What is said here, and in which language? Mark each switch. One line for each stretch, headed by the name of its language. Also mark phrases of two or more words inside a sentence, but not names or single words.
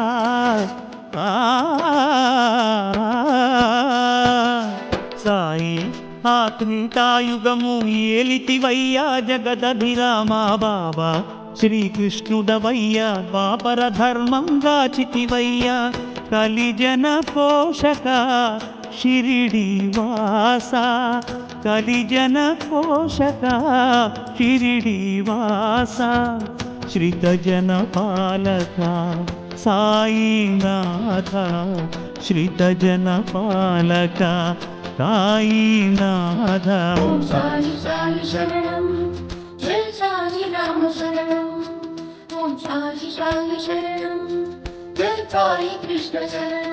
Telugu: సాయి ఆ త్రేతాయుగము ఏలితివయ్యా జగదభిరామా బాబా శ్రీకృష్ణుడవయ్యా ద్వాపర ధర్మం గాచితివయ్యా కలిజన పోషక షిరిడీ వాసా కలిజన పోషక షిరిడీ వాసా శ్రితజన పాలక సాయినాథ శ్రితజన పాలక సాయినాథ।
Sanskrit: ओम साई साई शरणं जय साई राम शरणं ओम साई साई शरणं जय साई कृष्ण शरणं।